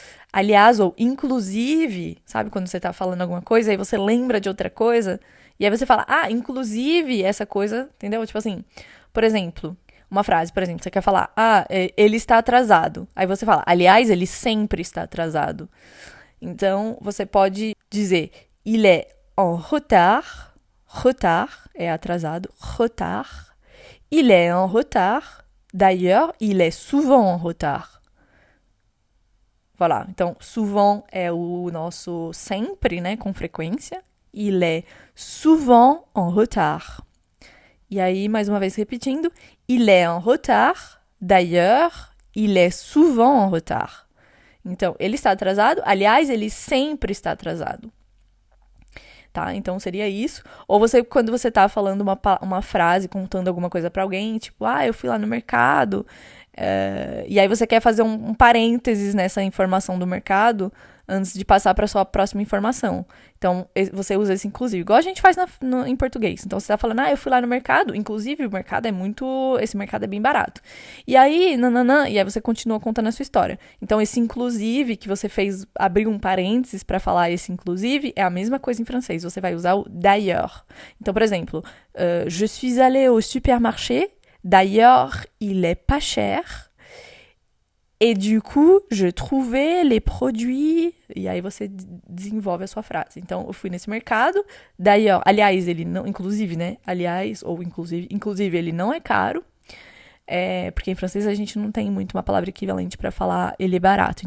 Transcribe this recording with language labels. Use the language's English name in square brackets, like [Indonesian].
[Portuguese] Aliás, ou inclusive, sabe quando você tá falando alguma coisa, aí você lembra de outra coisa, e aí você fala, inclusive essa coisa, entendeu? Tipo assim, por exemplo, uma frase, por exemplo, você quer falar, ele está atrasado. Aí você fala, aliás, ele sempre está atrasado. Então, você pode dizer, [French] il est en retard. Retard [Portuguese] é atrasado. [French] Retard. Il est en retard. D'ailleurs, il est souvent en retard. Voilà. [Portuguese] Então, souvent é o nosso sempre, né, com frequência. [French] Il est souvent en retard. [Portuguese] E aí, mais uma vez repetindo, [French] il est en retard. D'ailleurs, il est souvent en retard. [Portuguese] Então, ele está atrasado. Aliás, ele sempre está atrasado. Tá? Então, seria isso. Ou você, quando você tá falando uma frase, contando alguma coisa pra alguém, tipo, eu fui lá no mercado. E aí você quer fazer um parênteses nessa informação do mercado antes de passar para sua próxima informação. Então, você usa esse inclusive, igual a gente faz em português. Então, você tá falando, eu fui lá no mercado, inclusive o mercado esse mercado é bem barato. E aí, e aí você continua contando a sua história. Então, esse inclusive que você fez, abriu um parênteses para falar esse inclusive, é a mesma coisa em francês. Você vai usar o d'ailleurs. Então, por exemplo, [French] je suis allée au supermarché, d'ailleurs, il est pas cher. Et du coup, je trouvais les produits. [Portuguese] E aí você desenvolve a sua frase. Então, eu fui nesse mercado. D'ailleurs, aliás, ele não. Inclusive, né? Aliás, ou inclusive. Inclusive, ele não é caro. Porque em francês a gente não tem muito uma palavra equivalente para falar ele é barato.